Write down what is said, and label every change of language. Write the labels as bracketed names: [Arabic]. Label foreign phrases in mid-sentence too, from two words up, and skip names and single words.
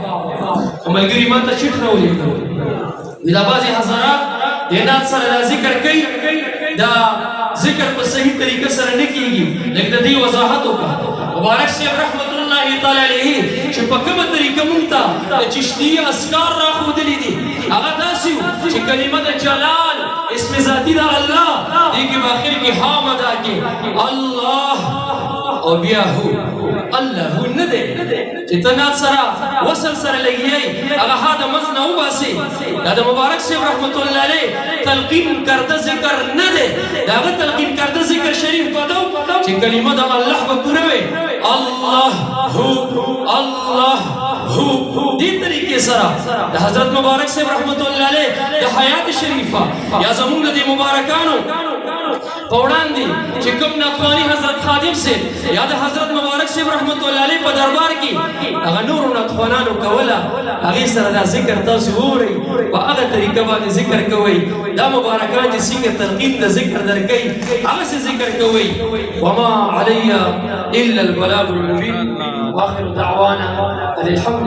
[Pashto] ملګري ما ته چټ راولېږه دا بعضې حضرات د نعت سره دا ذکر کوي دا ذکر په صحیح طریقه سره نه کېږي لږ د دې وضاحت وکړه مبارک صاحب [Arabic] رحمت الله تعالی علیه [Pashto] چې په کومه طریقه موږ ته د چشتي اسکار راښودلي دي هغه داسې وو چې کلمه د جلال اسم ذاتي د الله دې کې په آخر کې حام ادا کې الله او بیا هو الله هو نه دی چې ته نعت سره وصل سره لګیایي هغه ها د منځ نه وباسې دا د مبارک صاحب [Arabic] رحمت الله علیه [Pashto] تلقین کرده ذکر نه دی د هغه تلقین کرده ذکر شریف به ده چې کلمه د الله به پوره وي الله هو الله هو دې طریقې سره د حضرت مبارک صاحب [Arabic] رحمت الله علیه [Pashto] د حیات شریفه یا زمونږ د مبارکانو په وړاندې چې کوم ناتواني حضرت خادم صاحب یا د حضرت مبارک صاحب [Arabic] رحمت الله علیه [Pashto] په دربار کې هغه نورو ناتوانانو کوله هغې سره دا ذکر تاسو وورئ په هغه طریقه باندې ذکر کوئ دا مبارکان چې څنګه تلقین د ذکر درکوي هغسې ذکر کوئ [Arabic] وما علی الا البلاغ المبین واخر دعوانا ان الحمد